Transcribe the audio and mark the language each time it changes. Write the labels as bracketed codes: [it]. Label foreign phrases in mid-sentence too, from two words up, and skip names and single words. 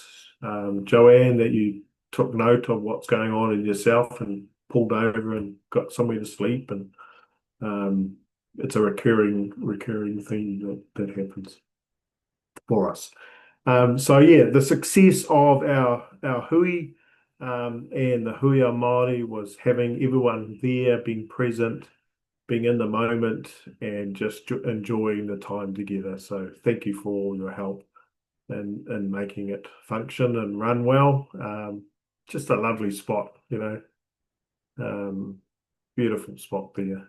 [en] Joanne, that you took note of what's going on in yourself and pulled over and got somewhere to sleep, and it's a recurring thing that happens for us. So yeah, the success of our hui and the [mi] hui a Māori [en] was having everyone there, being present, being in the moment, and just enjoying the time together. So thank you for all your help in making it function and run well. Just a lovely spot, beautiful spot there.